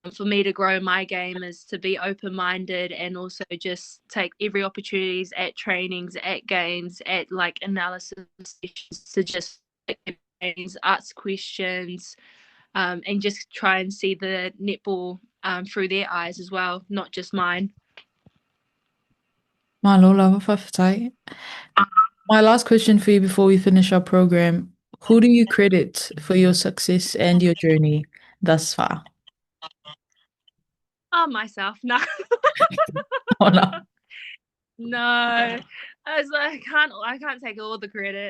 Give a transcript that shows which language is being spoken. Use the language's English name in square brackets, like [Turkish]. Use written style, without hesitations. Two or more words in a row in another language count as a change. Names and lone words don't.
[English] for me to grow my game is to be open-minded and also just take every opportunities at trainings, at games, at like analysis sessions to just ask questions, and just try and see the netball through their eyes as well, not just mine. [Samoan] Malo lava whawhaitai. [English] My last question for you before we finish our program. Who do you credit for your success and your journey thus far? Oh, myself. No. Oh, no. No. I was like, I can't take all the credit.